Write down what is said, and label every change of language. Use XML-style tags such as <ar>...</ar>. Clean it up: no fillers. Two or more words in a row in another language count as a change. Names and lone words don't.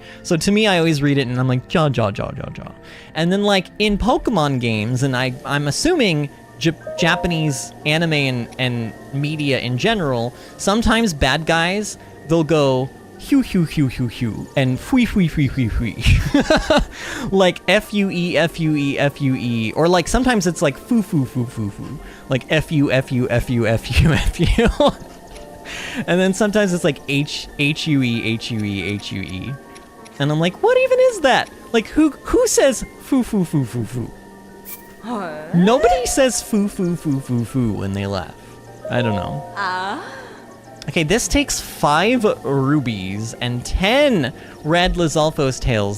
<en>So to me, I always read it and I'm like ja ja ja ja ja. And then like in Pokemon games, and I'm assuming Japanese anime and media in general, sometimes bad guys, they'll go hue hue hue hue hue and fui fui fui fui fui. Like F-U-E, F-U-E, F-U-E. Or like sometimes it's like foo foo foo foo foo. Like F-U, F-U, F-U, F-U, F-U. And then sometimes it's like H-U-E, H-U-E, H-U-E. And I'm like, what even is that? Like who says foo foo foo foo foo? Nobody says foo foo foo foo foo when they laugh. I don't know. Okay, this takes 5 rubies and 10 red Lizalfos tails.</en>